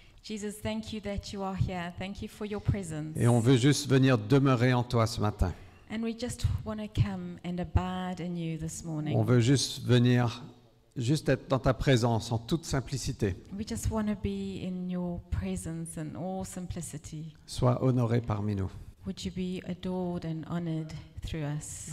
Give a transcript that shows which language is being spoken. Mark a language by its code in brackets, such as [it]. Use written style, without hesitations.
[en] Jesus, thank you that you are here. Thank you for your presence. [fr] Et on veut juste venir demeurer en toi ce matin. [en] And we just want to come and abide in you this morning. [fr] On veut juste venir, juste être dans ta présence en toute simplicité. [en] We just want to be in your presence in all simplicity. [fr] Sois honoré parmi nous. [en] Would you be adored and honored through us?